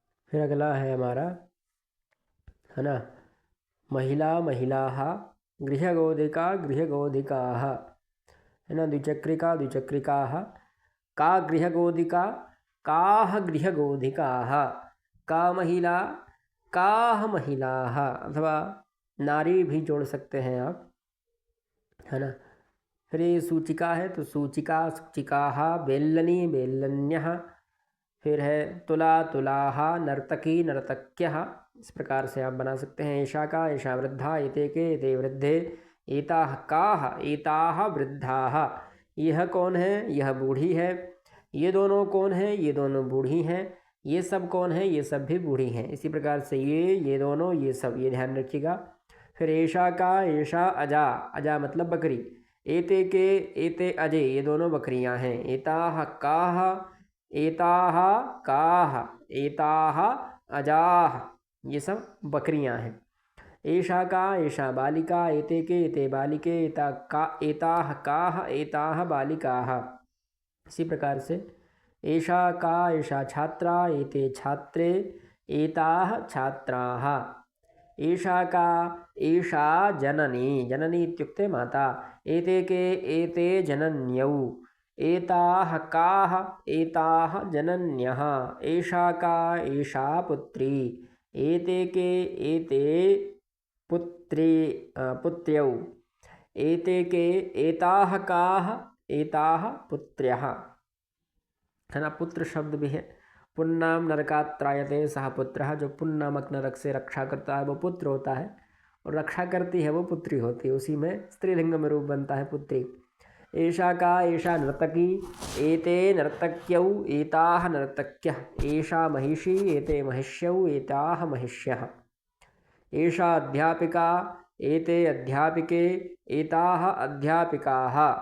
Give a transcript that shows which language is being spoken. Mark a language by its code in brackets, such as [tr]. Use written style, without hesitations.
[sa] फिर अगला है हमारा, है ना, महिला, महिलाः, गृहगोधिका, गृहगोधिकाः, है ना, द्विचक्रिका, द्विचक्रिकाः, का गृहगोधिका, काः गृहगोधिकाः, का महिला, काः महिलाः, [hi] अथवा नारी भी जोड़ सकते हैं आप, है ना। [sa] फिर ये सूचिका है तो सूचिका, सूचिकाः, बेल्लनी, बेल्लन्यः। फिर है तुला, तुलाः, नर्तकी, नर्तक्यः। [hi] इस प्रकार से आप बना सकते हैं। [sa] ऐशा का, ऐशा वृद्धा, एते के, एते वृद्धे, एताः काः, एताः वृद्धाः। [hi] यह कौन है, यह बूढ़ी है। ये दोनों कौन है, ये दोनों बूढ़ी हैं। ये सब कौन है, ये सब भी बूढ़ी हैं। इसी प्रकार से ये दोनों, ये सब, ये ध्यान रखिएगा। फिर [sa] ऐशा का, ऐशा अजा, [hi] अजा मतलब बकरी। [sa] एते के, एते अजय, [hi] ये दोनों बकरियां हैं। [sa] एताः काः, एताः काः, एताः अजाः, [hi] ये सब बकरियां हैं। [sa] ऐशा का, ऐशा बालिका, एते के, एते बालिके, एता का, एताः काः, एताः बालिकाः। इसी प्रकार से ऐशा का, ऐशा छात्रा, एते छात्रे, एताः छात्राः। ऐशा का, ऐशा जननी, जननी इत्युक्ते माता। एते के, एते जनन्यौ, एताः काः, एताः जनन्यः। ऐशा का, ऐशा पुत्री, एते के, एते पुत्री, पुत्र्यौ। एते के, एताः काः, एताः पुत्र्यः, है ना। [hi] पुत्र शब्द भी है। [sa] पुन्नाम नरकात्रायते सह पुत्रः, [hi] जो पुन नामक नरक से रक्षा करता है वो पुत्र होता है, और रक्षा करती है वो पुत्री होती है। उसी में स्त्रीलिंग में रूप बनता है पुत्री। [sa] ऐशा का, ऐशा नर्तकी, एते नर्तक्यौ, एताः नर्तक्यः। ऐशा महिषी, एते महिष्यौ, एताः महिष्यः। ऐशा अध्यापिका, एते अध्यापिके, एताः अध्यापिकाः।